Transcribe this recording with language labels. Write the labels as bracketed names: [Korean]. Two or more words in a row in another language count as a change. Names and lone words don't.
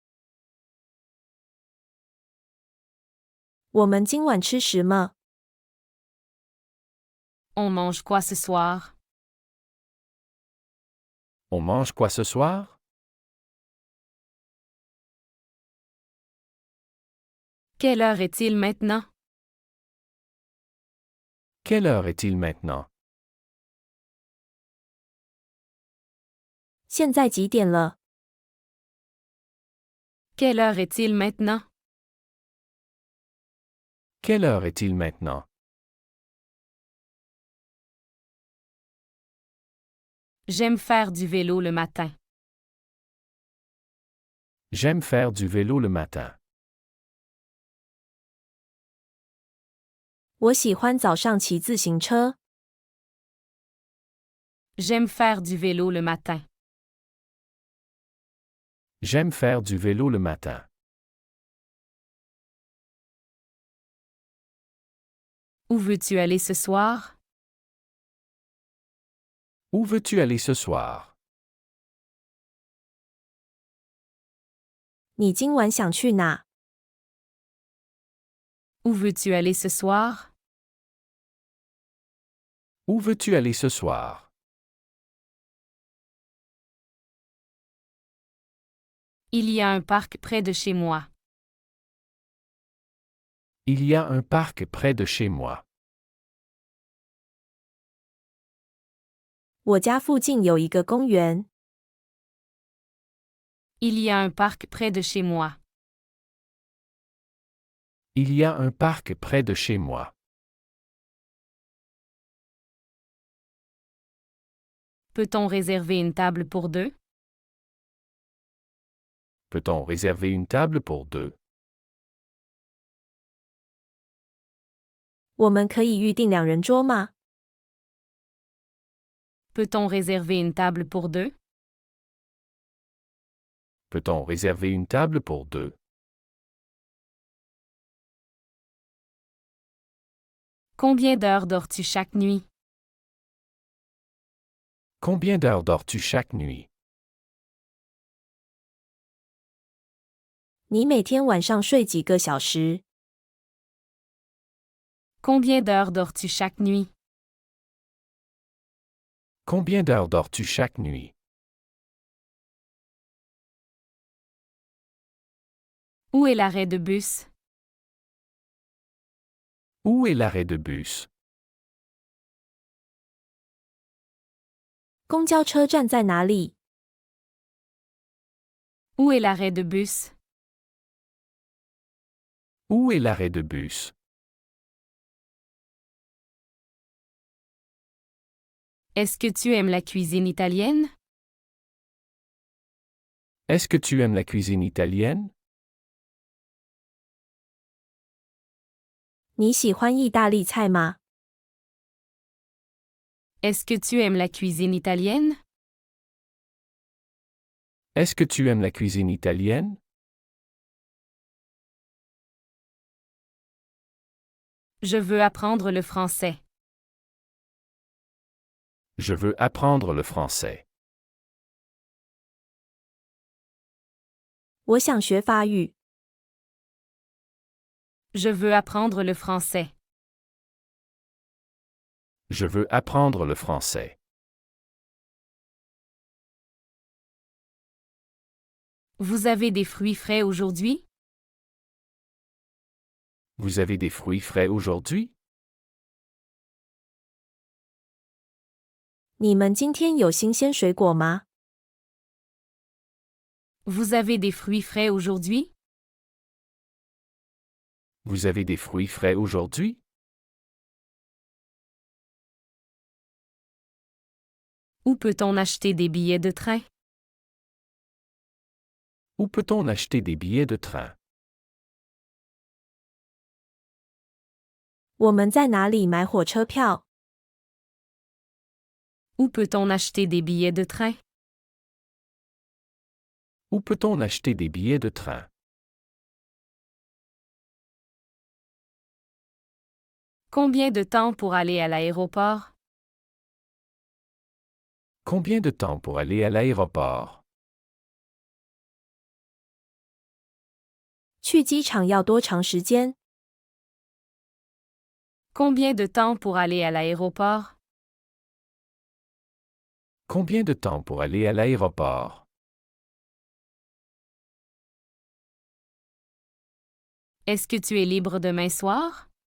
[Chinese] 我们今晚吃什么？ [French] On mange quoi ce soir? On mange quoi ce soir? Quelle heure est-il maintenant? Quelle heure est-il maintenant? [Chinese] 现在几点了？ [French] Quelle heure est-il maintenant? Quelle heure est-il maintenant? J'aime faire du vélo le matin. J'aime faire du vélo le matin. [Chinese] 我喜欢早上骑自行车。 [French] J'aime faire du vélo le matin. J'aime faire du vélo le matin. Où veux-tu aller ce soir? Où veux-tu aller ce soir? [Chinese] 你今晚想去哪？ [French] Où veux-tu aller ce soir? Où veux-tu aller ce soir? Il y a un parc près de chez moi. Il y a un parc près de chez moi. [Chinese] 我家附近有一个公园。 [French] Il y a un parc près de chez moi. Il y a un parc près de chez moi. Peut-on réserver une table pour deux? Peut-on réserver une table pour deux? [Chinese] 我们可以预订两人桌吗？ [French] Peut-on réserver une table pour deux? Peut-on réserver une table pour deux? Combien d'heures dors-tu chaque nuit? Combien d'heures dors-tu chaque nuit? [Chinese] 你每天晚上睡几个小时？ [French] Combien d'heures dors-tu chaque nuit? Combien d'heures dors-tu chaque nuit? Où est l'arrêt de bus? Où est l'arrêt de bus? [Chinese] 公交车站在哪里？ [French] Où est l'arrêt de bus? Où est l'arrêt de bus? Est-ce que tu aimes la cuisine italienne? Est-ce que tu aimes la cuisine italienne? [Chinese] 你喜欢意大利菜吗？ [French] Est-ce que tu aimes la cuisine italienne? Est-ce que tu aimes la cuisine italienne? Je veux apprendre le français. Je veux apprendre le français. [Chinese] 我想学法语。 [French] Je veux apprendre le français. Je veux apprendre le français. Vous avez des fruits frais aujourd'hui? Vous avez des fruits frais aujourd'hui? [Chinese] 你们今天有新鲜水果吗？ [French] Vous avez des fruits frais aujourd'hui? Vous avez des fruits frais aujourd'hui? Où peut-on acheter des billets de train? Où peut-on acheter des billets de train? [Chinese] 我们在哪里买火车票？ [French] Où peut-on acheter des billets de train? Où peut-on acheter des billets de train? Combien de temps pour aller à l'aéroport? Combien de temps pour aller à l'aéroport? [Chinese] 去机场要多长时间？ [French] Combien de temps pour aller à l'aéroport? Combien de temps pour aller à l'aéroport? Est-ce que tu es libre demain soir?